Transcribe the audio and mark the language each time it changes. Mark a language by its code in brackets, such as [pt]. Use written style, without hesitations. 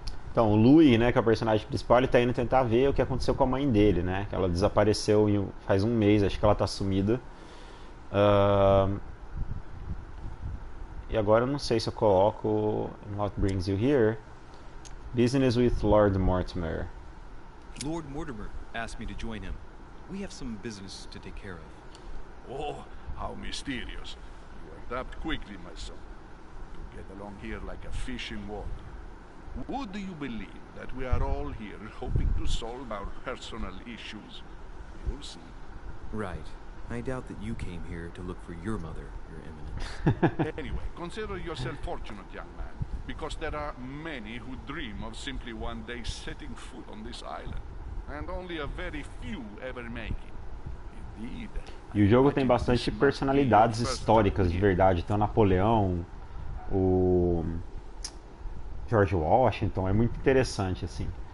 [pt] Então, o Louis, né, que é o personagem principal, ele tá indo tentar ver o que aconteceu com a mãe dele, né? Que ela desapareceu faz um mês, acho que ela tá sumida. E agora eu não sei se eu coloco What Brings You Here. [en] Business with Lord Mortimer. Lord Mortimer asked me to join him. We have some business to take care of. Oh, how mysterious. You are adapt quickly, my son. You get along here like a fish in water. Would you believe that we are all here hoping to solve our personal issues? You'll see. Right. I doubt that you came here to look for your mother, Your Eminence. Anyway, consider yourself fortunate, young man, because there are many who dream of simply one day setting foot on this island, and only a very few ever make it. Indeed. [pt] E o jogo tem bastante personalidades históricas de verdade. Tem o Napoleão, o George Washington, é muito interessante assim.